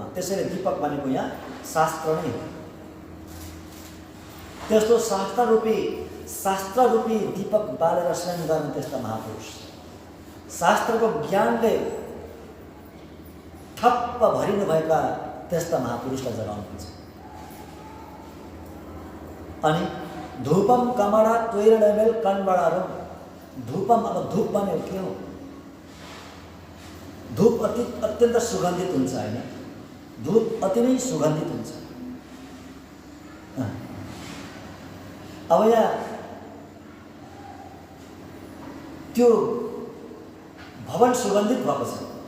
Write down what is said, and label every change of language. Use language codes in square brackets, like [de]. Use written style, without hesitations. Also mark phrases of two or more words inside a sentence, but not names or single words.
[ne] त्यसैले दीपक भनेको यहाँ शास्त्र नै हो। त्यस्तो शास्त्र रूपी दीपक बालेर स्वयं गर्ने त्यस्ता महापुरुष, शास्त्रको ज्ञानले ठप्प भरिनुभएका त्यस्ता महापुरुषलाई जगाउनुहुन्छ। अनि धूपम कमडा त्वैरणमेल कन्बडारुम, धूपम, अब धूप भनेको के हो? धूप अत्यन्त सुगन्धित हुन्छ हैन? धूप अति नै सुगन्धित हुन्छ। अब यहाँ त्यो भवन सुगन्धित भएको छ।